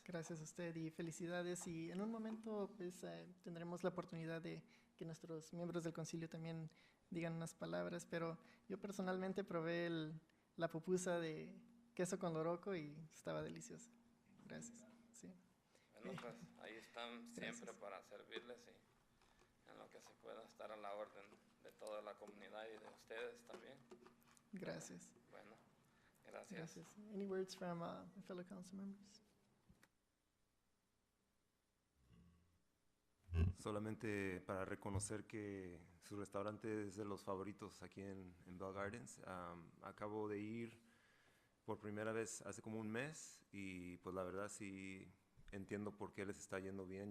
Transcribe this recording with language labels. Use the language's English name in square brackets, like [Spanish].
[Spanish] Gracias a usted y felicidades. Y en un momento pues tendremos la oportunidad de que nuestros miembros del concilio también digan unas palabras, pero yo personalmente probé la pupusa de queso con loroco y estaba deliciosa. Gracias. Sí. Bueno, pues ahí están siempre para servirles y en lo que se pueda estar a la orden de toda la comunidad y de ustedes también. Gracias. Bueno, gracias. Gracias. [English] Any words from fellow council members? [Spanish] Solamente para reconocer que su restaurante es de los favoritos aquí en Bell Gardens. Acabo de ir por primera vez hace como un mes y pues la verdad sí entiendo por qué les está yendo bien.